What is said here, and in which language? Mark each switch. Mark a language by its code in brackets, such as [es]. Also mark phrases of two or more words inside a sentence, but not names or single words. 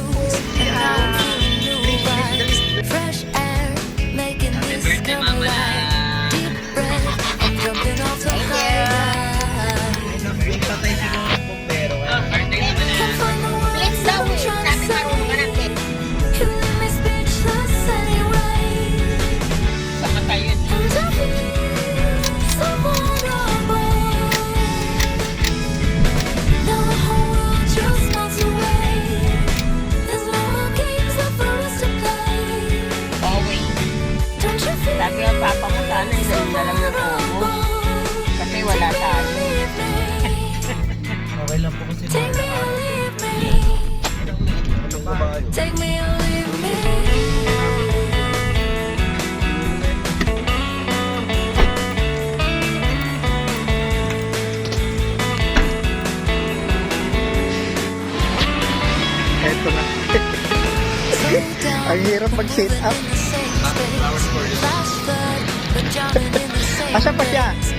[en] Fresh air, making this come alive. Deep breath, I'm jumping off the high. [tl] Patay si mga bombero. [en] Can't find the words that I'm trying to say. You leave me speechless anyway. And I feel so vulnerable. Now the whole world just melts away. There's no more games left for us to play. Don't you feel [tl] Sabi ang papa mo sana hindi na lang ng obo. Kasi wala tayo. Okay lang po kasi [en] Take me or leave me. Take me or leave me. [tl] eto na. Ang hirap mag-sit up. Asa pa siya?